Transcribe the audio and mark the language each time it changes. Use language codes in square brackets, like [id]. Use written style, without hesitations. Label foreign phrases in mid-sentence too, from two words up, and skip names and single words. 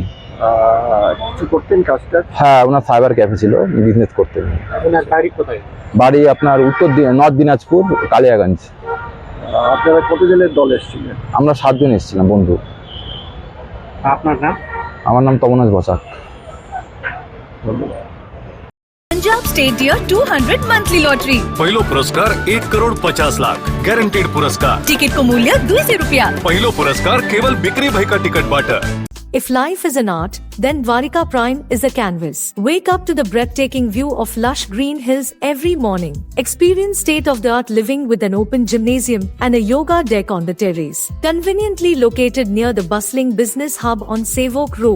[bn] কিছু করতেন কাজটা? হ্যাঁ, ওনার সাইবার ক্যাফে ছিল, বিজনেস করতেন। ওনার বাড়ি কোথায়? বাড়ি আপনার নর্থ দিনাজপুর, কালিয়াগঞ্জ। আপনারা কতজনের দল এসেছিলেন? আমরা 7 জন এসেছিলাম বন্ধু। আপনার নাম? আমার নাম তমনাজ বসাক। [ne] पंजाब स्टेट डियर 200 मंथली लॉटरी। पहिलो पुरस्कार 1,50,00,000 गॅरंटेड पुरस्कार। टिकट को मूल्य 200 रुपया। पहिलो पुरस्कार केवल बिक्री भई का टिकट बाट। [en] If life is an art, then Dwarika Prime is a canvas. Wake up to the breathtaking view of lush green hills every morning. Experience state-of-the-art living with an open gymnasium and a yoga deck on the terrace. Conveniently located near the bustling business hub on Savok Road.